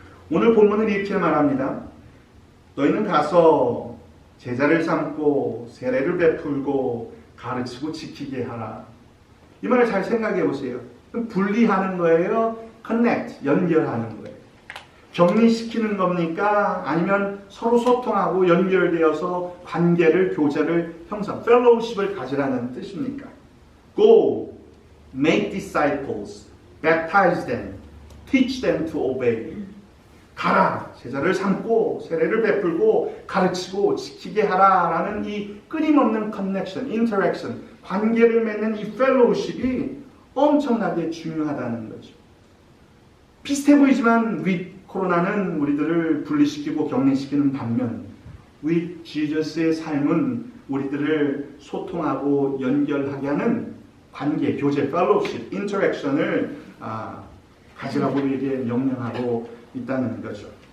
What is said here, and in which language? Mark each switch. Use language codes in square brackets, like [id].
[ko] 오늘 본문은 이렇게 말합니다. 너희는 가서 제자를 삼고 세례를 베풀고 가르치고 지키게 하라. 이 말을 잘 생각해 보세요. 분리하는 거예요? connect, 연결하는 거예요. 격리시키는 겁니까? 아니면 서로 소통하고 연결되어서 관계를, 교제를 형성, fellowship을 가지라는 뜻입니까? [en] Go, make disciples, baptize them, teach them to obey. [ko] 가라, 제자를 삼고 세례를 베풀고 가르치고 지키게 하라라는 이 끊임없는 connection, interaction, 관계를 맺는 이 fellowship이 엄청나게 중요하다는 거죠. 비슷해 보이지만 with 코로나는 우리들을 분리시키고 격리시키는 반면 with Jesus의 삶은 우리들을 소통하고 연결하게 하는 관계, 교제, fellowship, interaction을 가지라고 우리에게 명령하고 있다는 거죠.